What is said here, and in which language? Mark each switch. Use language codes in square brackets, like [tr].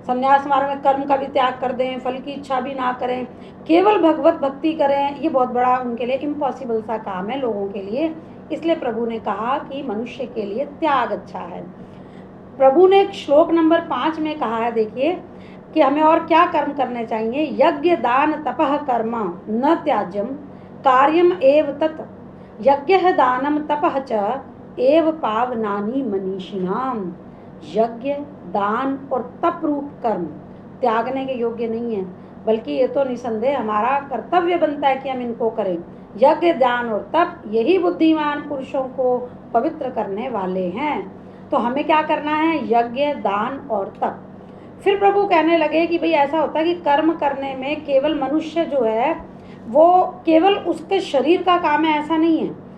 [hi] संन्यास मार्ग में कर्म का भी त्याग कर दें, फल की इच्छा भी ना करें, केवल भगवत भक्ति करें, ये बहुत बड़ा उनके लिए इम्पॉसिबल सा काम है लोगों के लिए। इसलिए प्रभु ने कहा कि मनुष्य के लिए त्याग अच्छा है। प्रभु ने श्लोक नंबर 5 में कहा है, देखिए कि हमें और क्या कर्म करने चाहिए। [sa] यज्ञ दान तपः कर्म न त्याज्यम कार्यम एव तत् यज्ञ दानम तपः च एव पावनानि मनीषिणाम। [hi] यज्ञ दान और तप रूप कर्म त्यागने के योग्य नहीं है, बल्कि ये तो निसंदेह हमारा कर्तव्य बनता है कि हम इनको करें। यज्ञ दान और तप यही बुद्धिमान पुरुषों को पवित्र करने वाले हैं। तो हमें क्या करना है? यज्ञ दान और तप। फिर प्रभु कहने लगे कि भाई ऐसा होता है कि कर्म करने में केवल मनुष्य जो है वो केवल उसके शरीर का काम है, ऐसा नहीं है।